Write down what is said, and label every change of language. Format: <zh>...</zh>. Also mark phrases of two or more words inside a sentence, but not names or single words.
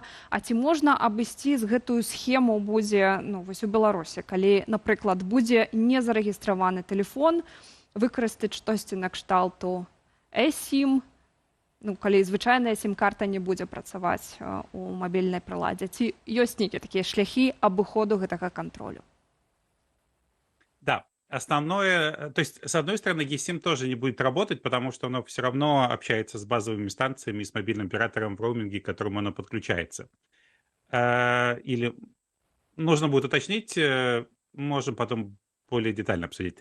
<be>А ці можна абысці з гэтую схему будзе вось у Беларусі, калі, напрыклад, будзе незарэгістраваны тэлефон, выкарыстаць штосьці накшталту eSIM, калі звычайная сім-карта не будзе працаваць у мабільнай прыладзе. Ці ёсць нейкія такія шляхі абыходу гэтага кантролю?</be> <ru>Да, основное, то есть, с одной стороны, eSIM тоже не будет работать, потому что оно все равно общается с базовыми станциями, с мобильным оператором в роуминге, к которому оно подключается. Или нужно будет уточнить, можем потом более детально обсудить.</ru>